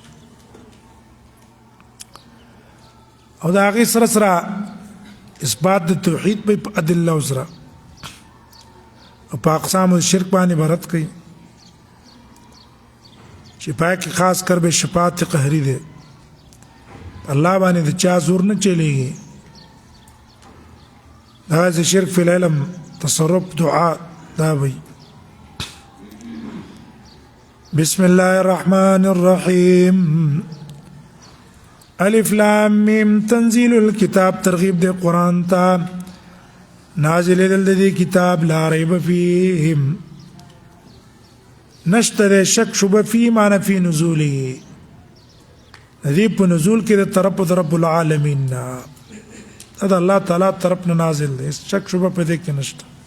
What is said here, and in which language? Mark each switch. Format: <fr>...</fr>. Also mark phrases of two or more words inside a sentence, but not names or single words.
<ps>او دا هغه سره اثبات د توحید په ادله سره او په اقسام الشرک باندې عبارت کوي چې پای کې خاص کر به شفاعت قهری ده الله باندې د چا زور نه چلیږي دا</ps> <ar>شرک فی العلم</ar> <ps>تصرف دعاء دا وي</ps> <ar>بسم الله الرحمن الرحيم الف لام میم تنزيل الكتاب</ar> <ps>ترغیب د قران ته نازل د کتاب</ps> <ar>لا ریب فيه</ar> <ps>نشتره شک شبه</ps> <ar>فی معنی فی نزوله</ar> <ps>ذی په نزول کې د طرف د رب العالمین دا الله تعالی طرف نه نازل دی شک شبه په دې کې نشته</ps>